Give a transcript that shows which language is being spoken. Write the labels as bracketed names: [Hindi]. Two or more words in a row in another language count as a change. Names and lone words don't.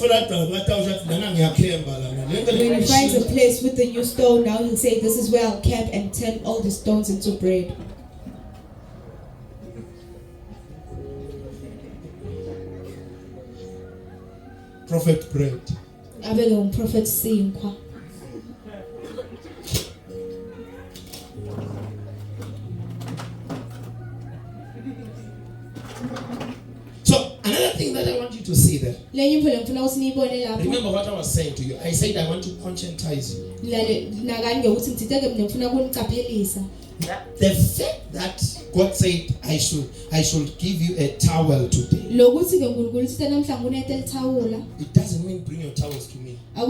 [English] When he finds a place with the new stone, now he'll say, this is where I'll camp and turn all the stones into bread. Prophet bread. [Zulu] Abeke umprophet sinkwa. [English] So another thing that I want you to see there. Remember what I was saying to you. I said I want to conscientize you. The fact that God said I should give you a towel today, it doesn't mean bring your towels to me.